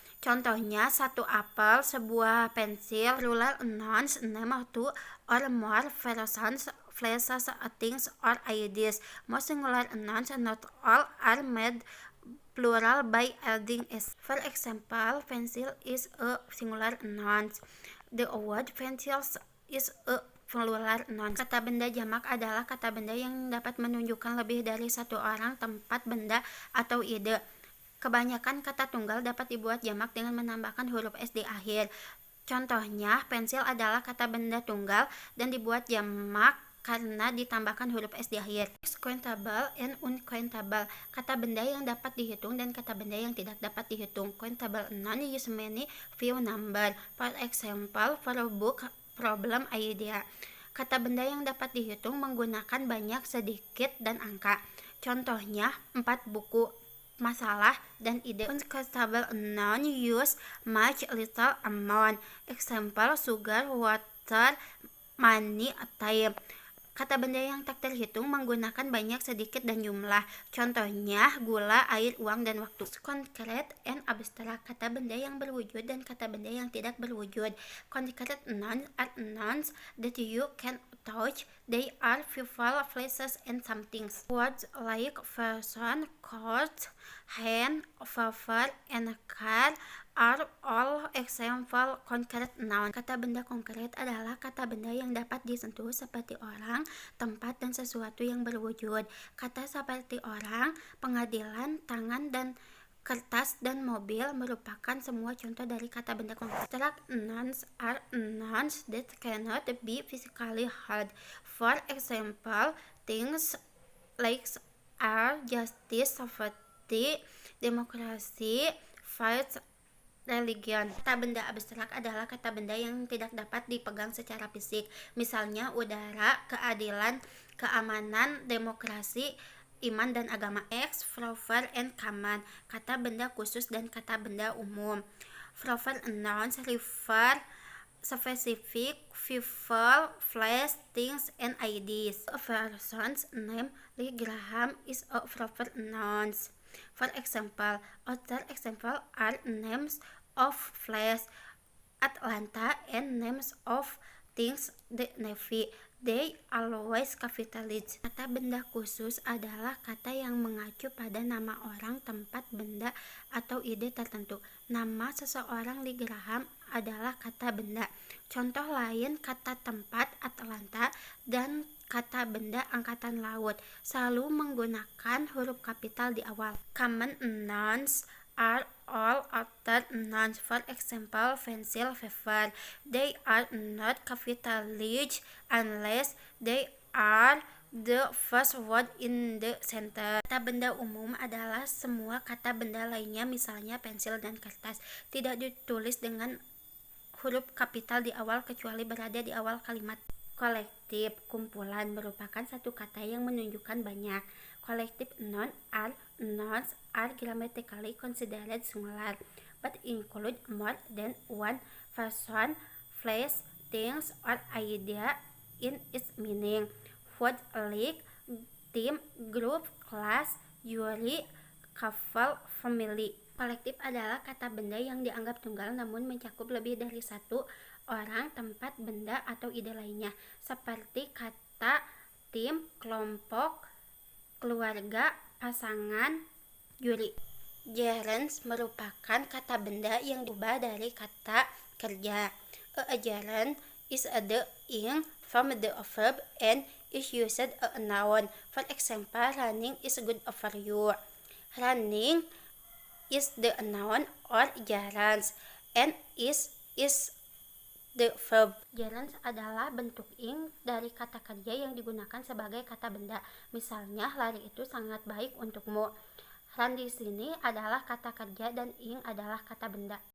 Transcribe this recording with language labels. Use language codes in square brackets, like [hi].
[id] Contohnya, satu apel, sebuah pensil. [en] Plural nouns name two or more persons, places, things, or ideas. Most singular nouns, not all, are made plural by adding s. For example, pencil is a singular noun. The word pencils is a plural noun. [id] Kata benda jamak adalah kata benda yang dapat menunjukkan lebih dari satu orang, tempat, benda, atau ide. Kebanyakan kata tunggal dapat dibuat jamak dengan menambahkan huruf s di akhir. Contohnya, pensil adalah kata benda tunggal dan dibuat jamak karena ditambahkan huruf s di akhir. [en] Countable and uncountable, [id] kata benda yang dapat dihitung dan kata benda yang tidak dapat dihitung. [en] Countable noun use many few number. For example, for a book, problem, idea. [id] Kata benda yang dapat dihitung menggunakan banyak, sedikit, dan angka. Contohnya, 4 buku, masalah, dan ide. [en] Uncountable noun use much, little, amount. Example, sugar, water, money, time. [id] Kata benda yang tak terhitung menggunakan banyak, sedikit, dan jumlah. Contohnya, gula, air, uang, dan waktu. [en] Concrete and abstract, [id] kata benda yang berwujud dan kata benda yang tidak berwujud. [en] Concrete nouns are nouns that you can touch. They are people, places, and somethings. Words like person, court, hand, paper, and car are all example concrete noun. [id] Kata benda konkret adalah kata benda yang dapat disentuh seperti orang, tempat, dan sesuatu yang berwujud. Kata seperti orang, pengadilan, tangan, dan kertas, dan mobil merupakan semua contoh dari kata benda konkret. [en] Abstract nouns are nouns that cannot be physically held. For example, things like are justice, safety, demokrasi, fight, religion. [id] Kata benda abstrak adalah kata benda yang tidak dapat dipegang secara fisik. Misalnya udara, keadilan, keamanan, demokrasi, iman, dan agama. X, [en] proper, and common, [id] kata benda khusus dan kata benda umum. [en] Proper nouns refer specific people, place, things, and ideas. A person's name, Lee Graham, is a proper noun. For example, other example are names of place, Atlanta, and names of things, the Navy. They always capitalize. [id] Kata benda khusus adalah kata yang mengacu pada nama orang, tempat, benda, atau ide tertentu. Nama seseorang Lee Graham adalah kata benda. Contoh lain, kata tempat Atlanta dan kata benda angkatan laut selalu menggunakan huruf kapital di awal. [en] Common nouns are all other nouns. For example, pencil, paper. They are not capitalized unless they are the first word in the sentence. [id] Kata benda umum adalah semua kata benda lainnya, misalnya pensil dan kertas, tidak ditulis dengan huruf kapital di awal kecuali berada di awal kalimat. Kolektif, kumpulan, merupakan satu kata yang menunjukkan banyak. [en] Collective nouns are grammatically considered singular, but include more than one person, place, things, or idea in its meaning. Word like team, group, class, jury, couple, family. [id] Kolektif adalah kata benda yang dianggap tunggal namun mencakup lebih dari satu orang, tempat, benda, atau ide lainnya. Seperti kata tim, kelompok, keluarga, pasangan, juri. Gerunds merupakan kata benda yang diubah dari kata kerja. [en] A gerund is a the ing from the verb and is used a noun. For example, running is good for you. Running is the noun or gerunds and is the verb. [id] Gerunds adalah bentuk ing dari kata kerja yang digunakan sebagai kata benda. Misalnya, lari itu sangat baik untukmu. Run di sini adalah kata kerja dan ing adalah kata benda.